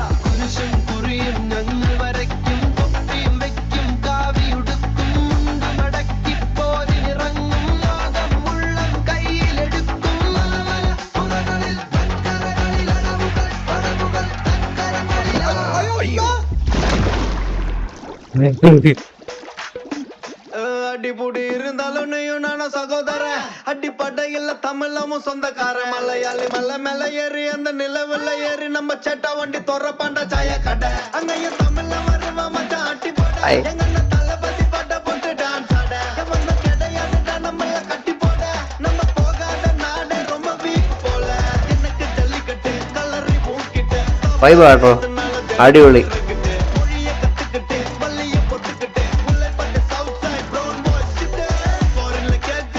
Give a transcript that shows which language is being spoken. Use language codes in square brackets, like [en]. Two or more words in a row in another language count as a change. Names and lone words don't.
[ml] കുരിശും കുറിയും ഞങ്ങൾ വരയ്ക്കും, തൊപ്പിയും വെക്കും, കാവിയുടുക്കും, മുണ്ട് മടക്കി പോരിനിറങ്ങും, ലോകം മുള്ളം കയ്യിലെടുക്കും. പുറകളിൽ വൻകരകളിൽ അടവുകൾ, പടവുകൾ തക്കരങ്ങളിൽ. [ta] அடிபுடி இருந்தாலும் நீயும் நானும் சகோதர. அடிப்படையில் தமிழமும் சொந்தக்கார. மலையாளி மலை மேல ஏறி அந்த நிலவுல ஏறி நம்ம சேட்டா வண்டி தொற பாண்ட சாய கடை. அங்கேயும் தமிழ்ல வருவா மச்சான் அட்டி போட. எங்க தளபதி பாட்ட போட்டு டான்ஸ் ஆட. வந்து கிடையாதுடா நம்மள கட்டி போட. நம்ம போகாத நாடே ரொம்ப வீக் போல. எனக்கு ஜல்லிக்கட்டு கலரி பூக்கிட்டு [ml] വൈബാട്ടോ, അടിപൊളി. [ta] மொழிய கத்துக்கிட்டு வள்ளிய பொத்துக்கிட்டு உள்ளே பட்டு [en] south side brown boy [ta] சிட்டு. ஃபாரின்ல